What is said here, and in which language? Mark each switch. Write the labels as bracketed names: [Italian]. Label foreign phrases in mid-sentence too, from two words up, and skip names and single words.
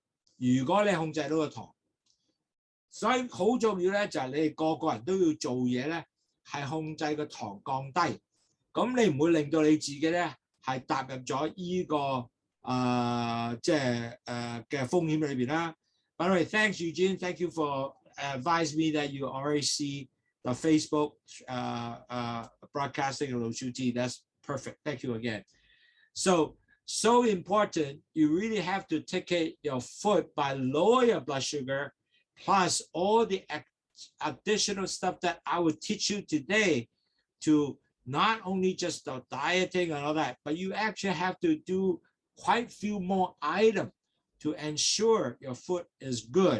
[Cantonese] 如果你控制到個糖，所以好重要咧，就係你哋個個人都要做嘢咧，係控制個糖降低。咁你唔會令到你自己咧係踏入咗呢個即係嘅風險裏邊啦。 [English] By the way, thanks Eugene. Thank you for advising me that you already see the Facebook broadcasting of Lowsutea. That's perfect. Thank you again. So important. You really have to take care of your foot by lower your blood sugar, plus all the additional stuff that I will teach you today to not only just the dieting and all that, but you actually have to do quite a few more items to ensure your foot is good.